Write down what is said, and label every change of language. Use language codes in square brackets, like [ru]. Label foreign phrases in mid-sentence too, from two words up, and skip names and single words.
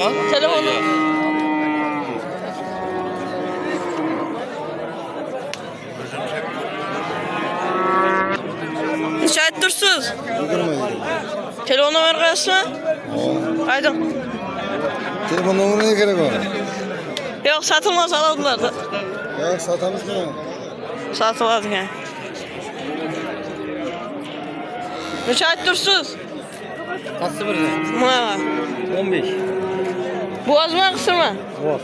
[uz] Telefon. Necha aytib tursiz? 20. Telefon nomer qo'yasizmi? Ayting. Telefon nomeri [tr] ne gerek var? [uz] Yo'q, sotilmas oladilar-da. Ya satamizmi? Sotiladi ekan. Necha aytib tursiz? Qassi birga? Mana 15. bo'g'azmi, qisirmi? Bor.